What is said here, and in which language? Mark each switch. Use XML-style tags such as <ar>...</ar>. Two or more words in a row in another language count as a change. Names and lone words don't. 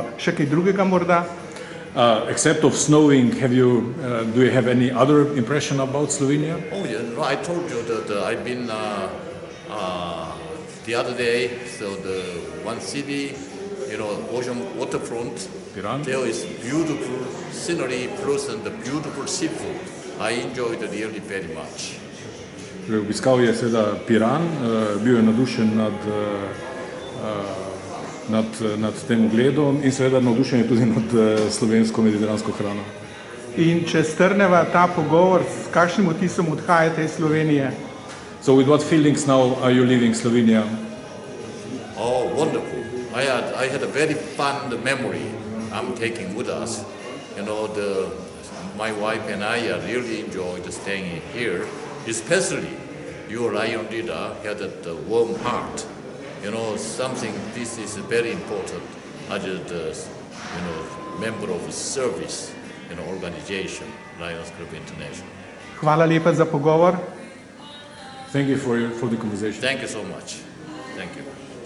<sl>Še kaj drugega morda?</sl> <en>Except of snowing, do you have any other impression about Slovenia? Oh, yeah, I told you that I've been the other day, so the one city, ocean waterfront, Piran. There is beautiful scenery plus and the beautiful seafood. I enjoyed it really very much.</en> <sl>Obiskal je seveda Piran, bil je navdušen nad tem ogledom in seveda navdušen je tudi nad slovensko mediteransko hrano. In če strneva ta pogovor, s kakšnim vtisom odhajate iz Slovenije?</sl> <en>So with what feelings now are you leaving Slovenia? Oh, wonderful. I had a very fun memory I'm taking with us. My wife and I really enjoyed staying here, especially your Lion leader had a warm heart. Something this is very important as a member of service organization, Lions Club International.</en> <sl>Hvala lepa za pogovor.</sl> <en>Thank you for the conversation. Thank you so much. Thank you.</en>